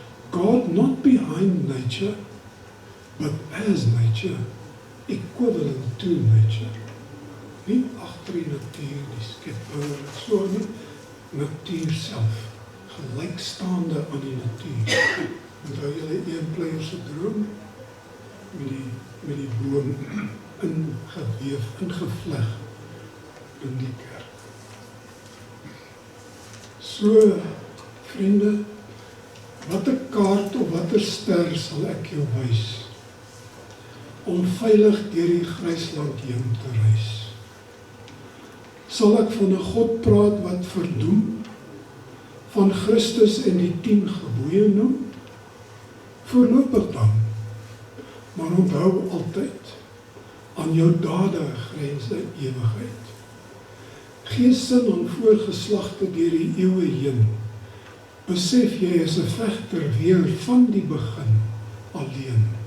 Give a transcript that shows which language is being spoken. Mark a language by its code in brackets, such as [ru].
[en] God not behind nature, but as nature, equivalent to nature. [af] Nie agter die natuur, die skepper, so nie, natuur self, gelykstaande aan die natuur. Onthou julle een player se droom, met die boom, ingeweef, ingevleg in die kerk. So, vriende, watter kaart of watter ster sal ek jou wys om veilig deur die grysland heen te reis? Sal ek van 'n God praat wat verdoem, van Christus en die 10 gebooie noem? Voorlopig dan, maar onthou altyd, aan jou dade grense ewigheid. Gee sin aan voorgeslagte deur die eeue heen. Besef jy is 'n vegter weer van die begin alleen.